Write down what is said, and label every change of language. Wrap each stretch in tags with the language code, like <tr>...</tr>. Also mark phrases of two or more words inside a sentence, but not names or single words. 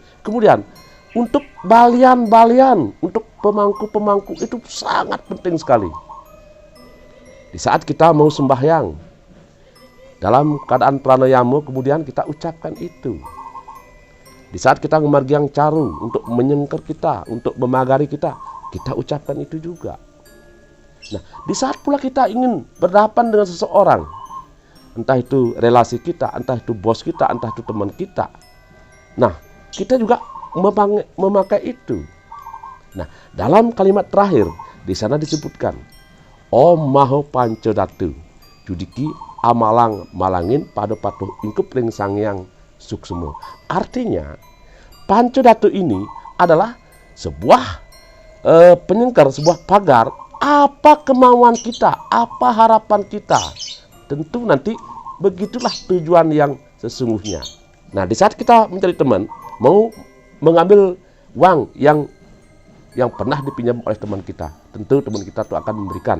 <id>Kemudian untuk balian-balian, untuk pemangku-pemangku itu sangat penting sekali. Di saat kita mau sembahyang, dalam keadaan pranayama kemudian kita ucapkan itu. Di saat kita</id> <ban>memargiang caru</ban> <id>untuk menyengker kita, untuk memagari kita ucapkan itu juga. Nah, di saat pula kita ingin berhadapan dengan seseorang, entah itu relasi kita, entah itu bos kita, entah itu teman kita. Nah, kita juga memakai itu. Nah, dalam kalimat terakhir di sana disebutkan</id> <ban>Om Maho Pancodatu Judiki Amalang Malangin pada patuh ingkup ring sangyang suksemo.</ban> <id>Artinya Pancodatu ini adalah sebuah penyengker, sebuah pagar. Apa kemauan kita, apa harapan kita, tentu nanti begitulah tujuan yang sesungguhnya. Nah, di saat kita mencari teman, mau mengambil uang yang pernah dipinjam oleh teman kita, tentu teman kita itu akan memberikan.</id>